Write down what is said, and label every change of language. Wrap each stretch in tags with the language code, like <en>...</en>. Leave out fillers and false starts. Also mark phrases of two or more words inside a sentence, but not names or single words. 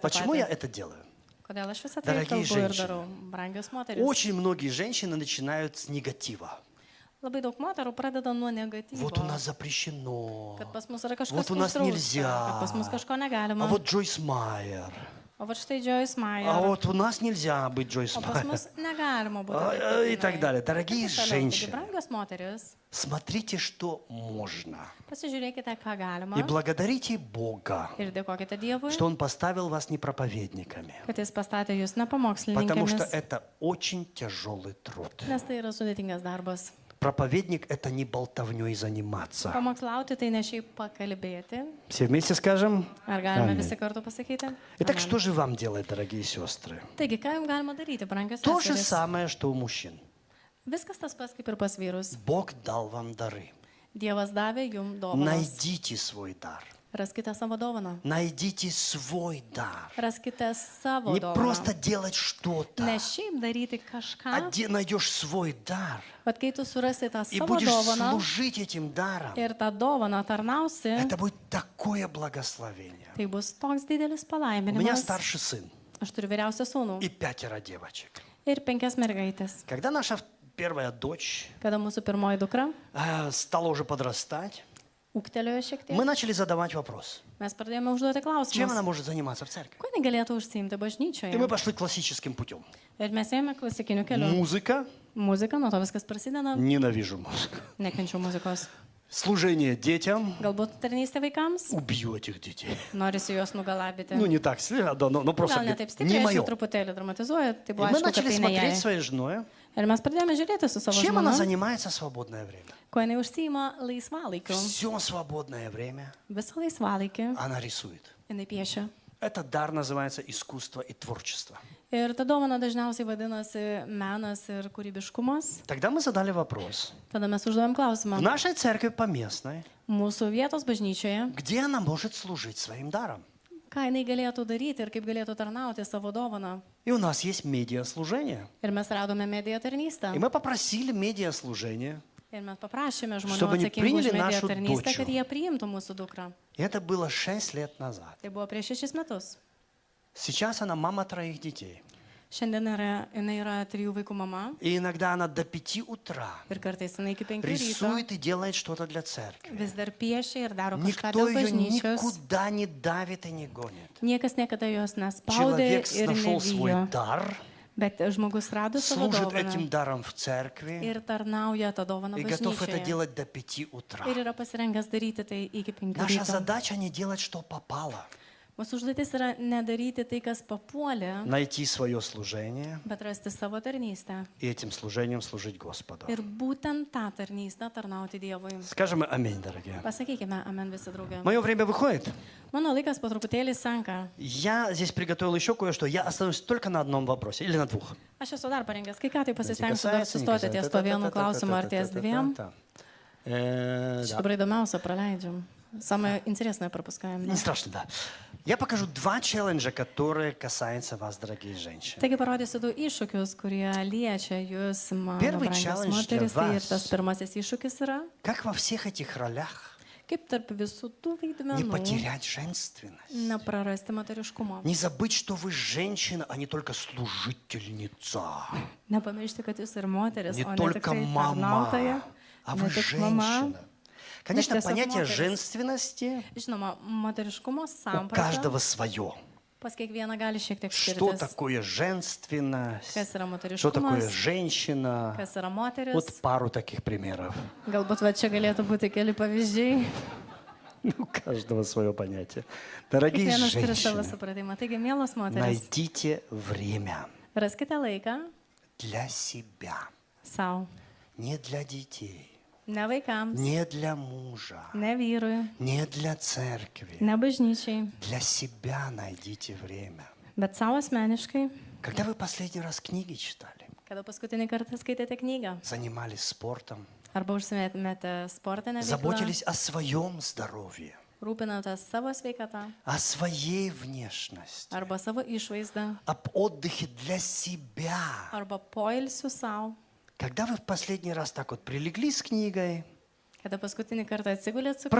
<ru>Почему я</ru> <lt>patį.</lt> <ru>это делаю?</ru> <lt>Kodėl aš visą tai</lt> <ru>Дорогие</ru> <lt>kalbu ir</lt> <ru>женщины,</ru> <lt>darau, brangios moteris?</lt> <ru>Очень многие женщины начинают с негатива.</ru> <lt>Labai daug moterų pradeda nuo negatyvo.</lt> <ru>Вот у нас запрещено.</ru> <lt>Kad pas mus yra kažkas</lt> <ru>Вот у нас</ru> <lt>uždrausta,</lt> <ru>нельзя.</ru> <lt>kad pas mus kažko negalima.</lt> <ru>А вот Джойс Майер.</ru> <lt>O va štai Joyce Meyer.</lt> <ru>А вот у нас нельзя быть Джойс</ru> <lt>O pas</lt> <ru>Майер.</ru> <lt>mus negalima būti.</lt> <ru>И так далее. Дорогие</ru> <lt>Taigi,</lt> <ru>женщины,</ru> <lt>brangios moteris,</lt> <ru>смотрите, что можно.</ru> <lt>pasižiūrėkite, ką galima.</lt> <ru>И благодарите Бога,</ru> <lt>Ir dėkokite Dievui,</lt> <ru>что Он поставил вас не проповедниками.</ru> <lt>kad jis pastatė jūs ne</lt> <ru>Потому что</ru> <lt>pamokslininkėmis,</lt> <ru>это очень тяжелый труд.</ru> <lt>nes tai yra sudėtingas darbas.</lt> <ru>Проповедник – это не болтовней заниматься.</ru> <lt>Pamokslauti tai ne šiaip pakalbėti.</lt> <ru>Все вместе скажем?</ru> <lt>Ar galime</lt> <ru>Amen.</ru> <lt>visi kartu pasakyti?</lt> <ru>Итак,</ru> <lt>Amen.</lt> <ru>что же вам делать, дорогие сестры?</ru> <lt>Taigi, ką jums galima daryti, brangios</lt> <ru>То же</ru> <lt>seserys?</lt> <ru>самое, что у мужчин.</ru> <lt>Viskas tas pats kaip ir pas vyrus.</lt> <ru>Бог дал вам дары.</ru> <lt>Dievas davė jums dovanas.</lt> <ru>Найдите свой дар.</ru> <lt>Raskite savo dovaną.</lt> <ru>Найдите свой дар.</ru> <lt>Raskite savo</lt> <ru>Не</ru> <lt>dovaną.</lt> <ru>просто делать что-то,</ru> <lt>Ne šiaip daryti</lt> <ru>а</ru> <lt>kažką,</lt> <ru>найдешь свой дар</ru> <lt>bet kai tu surasi tą</lt> <ru>и</ru> <lt>savo</lt> <ru>будешь</ru> <lt>dovaną</lt> <ru>служить этим даром.</ru> <lt>ir tą dovaną tarnausi,</lt> <ru>Это будет такое благословение.</ru> <lt>tai bus toks didelis</lt> <ru>У меня</ru> <lt>palaiminimas.</lt> <ru>старший сын</ru> <lt>Aš turiu vyriausią sūnų</lt> <ru>и 5 девочек.</ru> <lt>ir 5 mergaitės.</lt> <ru>Когда наша первая дочь</ru> <lt>Kada mūsų pirmoji dukra</lt> <ru>стала уже подрастать,</ru> <lt>ūgtelėjo šiek tiek,</lt> <ru>мы начали задавать вопрос.</ru> <lt>mes pradėjome užduoti</lt> <ru>Чем она</ru> <lt>klausimus.</lt> <ru>может заниматься в церкви?</ru> <lt>Kuo jinai galėtų užsiimti</lt> <ru>И мы</ru> <lt>bažnyčioje?</lt> <ru>пошли классическим путем.</ru> <lt>Ir mes ėjome klasikiniu keliu.</lt> <ru>Музыка.</ru> <lt>Muzika, nuo to viskas prasideda.</lt> <ru>Ненавижу музыку.</ru> <lt>Nekenčiu muzikos.</lt> <ru>Служение детям.</ru> <lt>Galbūt tarnystė vaikams?</lt> <ru>Убью этих детей.</ru> <lt>Norisi juos nugalabyti.</lt> <ru>Ну, не так, но просто</ru> <lt>Gal ne taip</lt> <ru>не</ru> <lt>stipriai, aš</lt> <ru>мое.</ru> <lt>jau truputėlį dramatizuoju, tai</lt> <ru>И</ru> <lt>buvo</lt> <ru>мы</ru> <lt>aišku, kad</lt> <ru>начали</ru> <lt>tai ne</lt> <ru>смотреть</ru> <lt>jai.</lt> <ru>своей женой.</ru> <lt>Ir mes pradėjome žiūrėti su savo</lt> <ru>Чем она</ru> <lt>žmona,</lt> <ru>занимается в свободное время?</ru> <lt>kuo jinai užsiima laisvalaikiu.</lt> <ru>Все свободное время</ru> <lt>Visą laisvalaikį</lt> <ru>она рисует.</ru> <lt>jinai piešia.</lt> <ru>Это дар называется искусство и творчество.</ru> <lt>Ir ta dovana dažniausiai vadinasi menas ir kūrybiškumas.</lt> <ru>Тогда мы задали вопрос.</ru> <lt>Tada mes užduodam</lt> <ru>В</ru> <lt>klausimą.</lt> <ru>нашей церкви поместной,</ru> <lt>Mūsų vietos bažnyčioje,</lt> <ru>где она может служить своим даром?</ru> <lt>ką jinai galėtų daryti ir kaip galėtų tarnauti savo dovaną.</lt> <ru>И у нас есть медиаслужение.</ru> <lt>Ir mes radome mediją tarnystę.</lt> <ru>И мы попросили медиаслужение.</ru> <lt>Ir mes paprašėme žmonių</lt> <ru>Чтобы они</ru> <lt>atsakingų už</lt> <ru>приняли</ru> <lt>mediją</lt> <ru>нашу</ru> <lt>tarnystę,</lt> <ru>дочь.</ru> <lt>kad jie priimtų mūsų dukrą.</lt> <ru>И это было 6 лет назад.</ru> <lt>Tai buvo prieš 6 metus.</lt> <ru>Сейчас она мама 3 детей.</ru> <lt>Šiandien jinai yra 3 vaikų mama</lt> <ru>И иногда она до 5 утра</ru> <lt>ir kartais jinai iki 5 ryto</lt> <ru>рисует и делает что-то для церкви.</ru> <lt>vis dar piešia ir daro kažką</lt> <ru>Никто</ru> <lt>dėl</lt> <ru>ее</ru> <lt>bažnyčios.</lt> <ru>никуда не давит и не гонит.</ru> <lt>Niekas niekada jos nespaudė</lt> <ru>Человек</ru> <lt>ir</lt> <ru>нашел свой</ru> <lt>nevijo.</lt> <ru>дар,</ru> <lt>Bet žmogus rado savo</lt> <ru>служит этим</ru> <lt>dovaną</lt> <ru>даром в церкви</ru> <lt>ir tarnauja tą dovaną</lt> <ru>и готов это</ru> <lt>bažnyčioje.</lt> <ru>делать до 5 утра.</ru> <lt>Ir yra pasirengęs daryti tai iki 5</lt> <ru>Наша</ru> <lt>ryto.</lt> <ru>задача не делать, что попало.</ru> <lt>Mūsų užduotis yra nedaryti tai, kas papuolė,</lt> <ru>Найти свое служение</ru> <lt>bet rasti savo tarnystę.</lt> <ru>и этим служением служить Господу.</ru> <lt>Ir būtent tą tarnystę tarnauti Dievui.</lt> <ru>Скажем аминь, дорогие.</ru> <lt>Pasakykime, amen visi drauge.</lt> <ru>Мое время выходит.</ru> <lt>Mano laikas po truputėlį senka.</lt> <ru>Я здесь приготовил еще кое-что. Я остановлюсь только на одном вопросе или на 2.</ru> <lt>Aš esu dar parengęs, kai ką tai pasistengsiu dar sustoti ties to vienu klausimu ar ties dviem. Что įdomiausia praleidžiam.</lt> <ru>Самое интересное пропускаем. Не страшно, да. Я покажу 2 челленджа, которые касаются вас, дорогие женщины.</ru> <lt>Taigi parodysiu 2 iššūkius, kurie liečia jūs, mano</lt> <ru>Первый</ru> <lt>brangios</lt> <ru>challenge</ru> <lt>moteris.</lt> <ru>для</ru> <lt>Tai ir</lt> <ru>вас.</ru> <lt>tas pirmasis iššūkis yra,</lt> <ru>Как во всех этих ролях</ru> <lt>kaip tarp visų tų</lt> <ru>не</ru> <lt>vaidmenų</lt> <ru>потерять женственность?</ru> <lt>neprarasti moteriškumo.</lt> <ru>Не забыть, что вы женщина, а не только служительница.</ru> <lt>Nepamiršti, kad jūs ir moteris,</lt> <ru>Не</ru> <lt>o ne tik</lt> <ru>только</ru> <lt>tai</lt> <ru>мама,</ru> <lt>tarnautoja,</lt> <ru>а</ru> <lt>ne</lt> <ru>вы</ru> <lt>tik mama.</lt> <ru>женщина. Конечно,</ru> <lt>tiesiog</lt> <ru>понятие</ru> <lt>moteris.</lt> <ru>женственности</ru> <lt>Žinoma, moteriškumo</lt> <ru>у</ru> <lt>samprata</lt> <ru>каждого свое.</ru> <lt>pas kiekvieną gali šiek tiek</lt> <ru>Что</ru> <lt>skirtis.</lt> <ru>такое женственность?</ru> <lt>Kas yra</lt> <ru>Что такое</ru> <lt>moteriškumas,</lt> <ru>женщина?</ru> <lt>kas yra moteris.</lt> <ru>Вот пару таких примеров.</ru> <lt>Galbūt va čia galėtų būti keli pavyzdžiai.</lt> <ru>У каждого свое понятие. Дорогие</ru> <lt>Kiekvienas turi savo</lt> <ru>женщины,</ru> <lt>supratimą. Taigi, mielos moteris,</lt> <ru>найдите время</ru> <lt>raskite laiką</lt> <ru>для себя.</ru> <lt>savo.</lt> <ru>Не для детей,</ru> <lt>Ne vaikams,</lt> <ru>не для мужа,</ru> <lt>ne vyrui,</lt> <ru>не для церкви.</ru> <lt>ne bažnyčiai,</lt> <ru>Для себя найдите время.</ru> <lt>bet savo asmeniškai.</lt> <ru>Когда вы последний раз книги читали?</ru> <lt>Kada paskutinį kartą skaitėte knygą?</lt> <ru>Занимались спортом?</ru> <lt>Arba užsimėtumėte sportinę veiklą?</lt> <ru>Заботились о своем здоровье?</ru> <lt>Rūpinatės savo sveikatą?</lt> <ru>О своей внешности?</ru> <lt>Arba savo išvaizdą?</lt> <ru>Об отдыхе для себя?</ru> <lt>Arba poilsių savo?</lt> <ru>Когда вы в последний раз так вот прилегли с книгой,</ru> <lt>Kada paskutinį kartą atsigulėt su knyga?</lt>